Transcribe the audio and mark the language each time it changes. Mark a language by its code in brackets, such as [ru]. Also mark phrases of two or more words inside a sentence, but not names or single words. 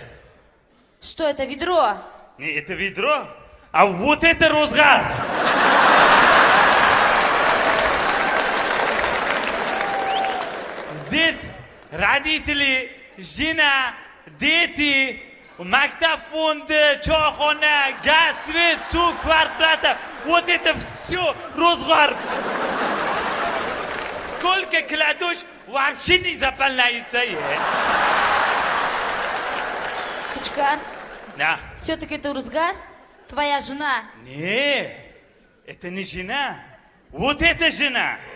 [ru] Что это, ведро? Не, это ведро, а вот это розгар. Здесь родители, жена, дети, [uz] maktab fondi, choyxona, gaz, свет, suv, kvarplata. [ru] Вот это все розгар. Сколько кладешь, вообще не заполняется. Кучкар, Да. все-таки это розгар? Твоя жена? Не, это не жена. Вот это жена.